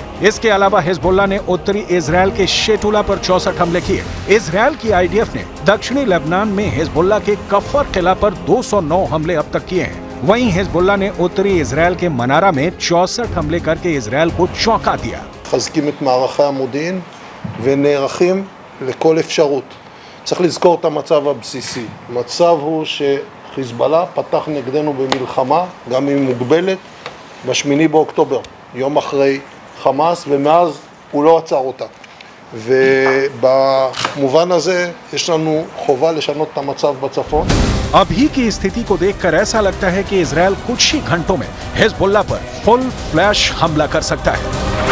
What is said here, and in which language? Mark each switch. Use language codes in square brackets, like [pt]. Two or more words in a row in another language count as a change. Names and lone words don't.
[hi] इसके अलावा हिजबुल्लाह ने उत्तरी इजरायल के शेटुला पर 64 हमले किए। इजरायल की आईडीएफ ने दक्षिणी लेबनान में हिजबुल्लाह के कफर किला पर 209 हमले अब तक किए हैं। वहीं हिजबुल्लाह ने उत्तरी इजरायल के मनारा में 64 हमले करके इजरायल को चौंका दिया। [he] מחזקים את מערכי המודיעין ונערכים לכל אפשרות. צריך לזכור את המצב הבסיסי. המצב הוא שחיזבאללה פתח נגדנו במלחמה, גם אם מוגבלת, ב8 באוקטובר, יום אחרי חמאס, ומאז הוא לא עצר אותה. ובמובן הזה יש לנו חובה לשנות את המצב בצפון. [hi] अभी की स्थिति को देखकर ऐसा लगता है कि इजरायल कुछ ही घंटों में हिजबुल्लाह पर [en] full flash [hi] हमला कर सकता है।